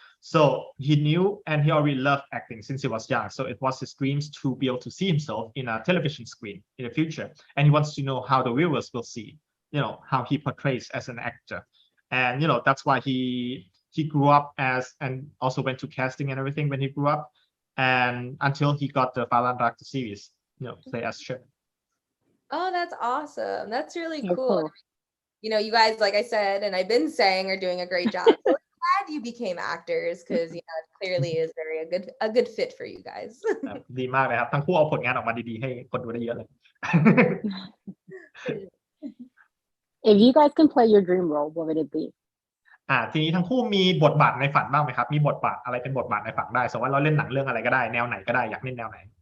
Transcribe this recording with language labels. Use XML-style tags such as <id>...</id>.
<en>So he knew, and he already loved acting since he was young. So it was his dreams to be able to see himself in a television screen in the future, and he wants to know how the viewers will see, you know, how he portrays as an actor, and you know that's why he grew up and also went to casting and everything when he grew up, and until he got the Fahlanruk series, you know, play as Ship. Oh, that's awesome. That's really cool. Cool. You know, you guys, like I said, and I've been saying, are doing a great job. So I'm glad you became actors because, you know, it clearly is a good fit for you guys.</en> <th>ดีมากเลยครับทั้งคู่เอาผลงานออกมาดีๆให้คนดูได้เยอะเลย</th> <en>If you guys can play your dream role, what would it be?</en> <th>ทีนี้ทั้งคู่มีบทบาทในฝันบ้างไหมครับมีบทบาทอะไรเป็นบทบาทในฝันได้สมมติว่าเราเล่นหนังเรื่องอะไรก็ได้แนวไหนก็ได้อยากเล่นแนวไหน</th>